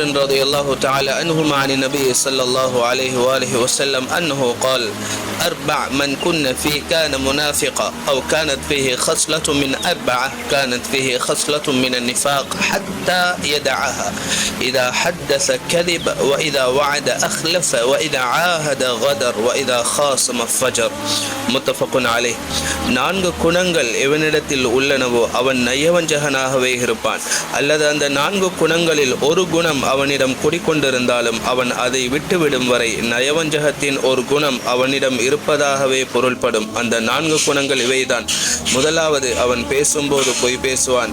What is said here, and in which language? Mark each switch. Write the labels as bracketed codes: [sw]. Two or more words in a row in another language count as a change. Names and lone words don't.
[ar] رضي الله تعالى عنهما عن النبي صلى الله عليه وآله وسلم أنه قال: أربع من كن فيه كان منافقا أو كانت فيه خصلة من أربعة كانت فيه خصلة من النفاق حتى يدعها: إذا حدث كذب، وإذا وعد أخلف، وإذا عاهد غدر، وإذا خاصم فجر. متفق عليه. [ta] நான்கு குணங்கள் எவனிடத்தில் உள்ளனவோ அவன் நயவஞ்சகனாகவே இருப்பான். அல்லது அந்த நான்கு குணங்களில் ஒரு குணம் அவனிடம் குடிக்கொண்டிருந்தாலும் அவன் அதை விட்டுவிடும் வரை நயவஞ்சகத்தின் ஒரு குணம் அவனிடம் இருப்பதாகவே பொருள்படும். அந்த நான்கு குணங்கள் இவைதான்: முதலாவது, அவன் பேசும்போது பொய் பேசுவான்.